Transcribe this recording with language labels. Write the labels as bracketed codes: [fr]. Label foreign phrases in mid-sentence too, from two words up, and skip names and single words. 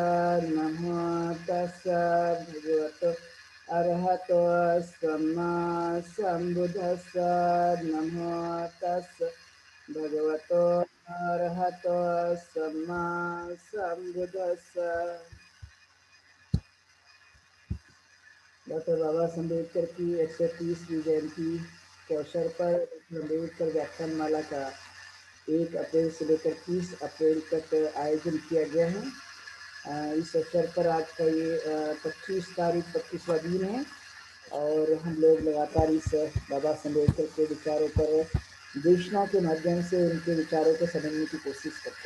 [pi] नमो तस्सा भगवतो अरहतो सम्मा सम्बुद्धस्सा। नमो तस्सा भगवतो अरहतो सम्मा सम्बुद्धस्सा। [hi] डॉक्टर बाबा साहब अम्बेडकर की 130वीं जयंती के अवसर पर अम्बेडकर व्याख्यान माला का 1 अप्रैल से लेकर 30 अप्रैल तक आयोजन किया गया है। इस अवसर पर आज का ये 25 तारीख 25वां दिन है और हम लोग लगातार इस बाबा साहब अम्बेडकर के विचारों पर देशना के माध्यम से उनके विचारों को समझने की कोशिश करते हैं।